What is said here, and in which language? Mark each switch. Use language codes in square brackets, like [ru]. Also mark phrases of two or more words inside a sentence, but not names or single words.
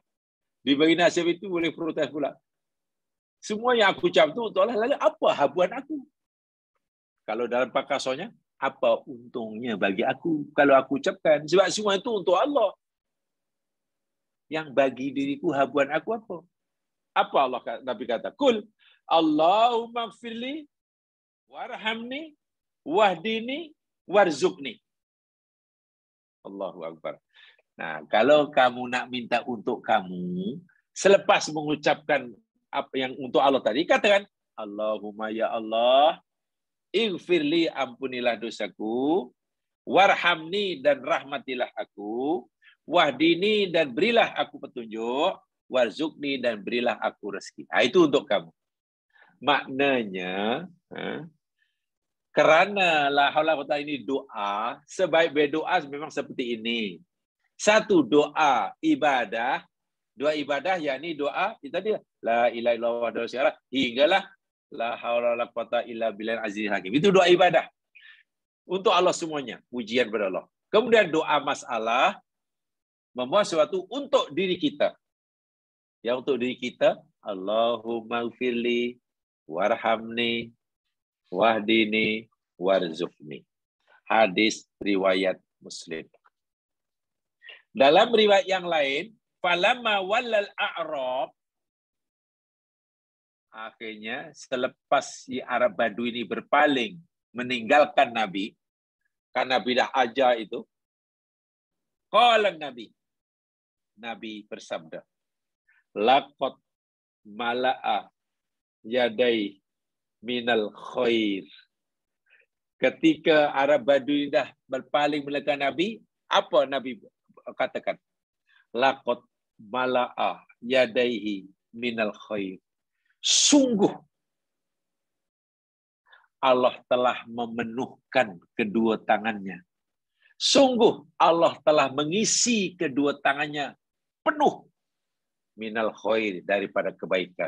[ms] Dibagi nasihat itu boleh protes pula. Semua yang aku ucap itu untuk Allah. Lalu apa habuan aku? Kalau dalam pakasonya, apa untungnya bagi aku kalau aku ucapkan? Sebab semua itu untuk Allah. Yang bagi diriku habuan aku apa? Apa Allah Nabi kata? [ar] قل اللهم اغفر لي وارحمني واهدني وارزقني. الله أكبر. [ms] Nah, kalau kamu nak minta untuk kamu, selepas mengucapkan apa yang untuk Allah tadi, katakan [ar] اللهم يا الله, [ms] ighfirli, ampunilah dosaku, warhamni, dan rahmatilah aku, wahdini, dan berilah aku petunjuk, warzuqni, dan berilah aku rezeki. Itu untuk kamu. Maknanya, kerana [ar] لا حول ولا قوة [ms] ini doa, sebaik-baik doa memang seperti ini. Satu doa ibadah, yakni doa itu tadi [ar] لا إله إلا الله ولا شريك [ms] hinggalah [ar] لا حول ولا قوة إلا بالله العزيز الحكيم. [ms] Itu doa ibadah. Untuk Allah semuanya, pujian pada Allah. Kemudian doa masalah membuat sesuatu untuk diri kita. Yang untuk diri kita, [ar] اللهم اغفر لي وارحمني واهدني وارزقني. [ms] Hadis riwayat Muslim. Dalam riwayat yang lain, [ar] فلما ولى الأعراب, [ms] akhirnya selepas si Arab Badui ini berpaling meninggalkan Nabi, karena bidah aja itu, qala Nabi bersabda, [ar] لقد ملأ يدي من الخير. [ms] Ketika Arab Badui dah berpaling meninggalkan Nabi, apa Nabi katakan? [ar] لقد ملأ يديه من الخير. [ms] Sungguh Allah telah memenuhkan kedua tangannya. Sungguh Allah telah mengisi kedua tangannya penuh [ar] من الخير, [ms] daripada kebaikan.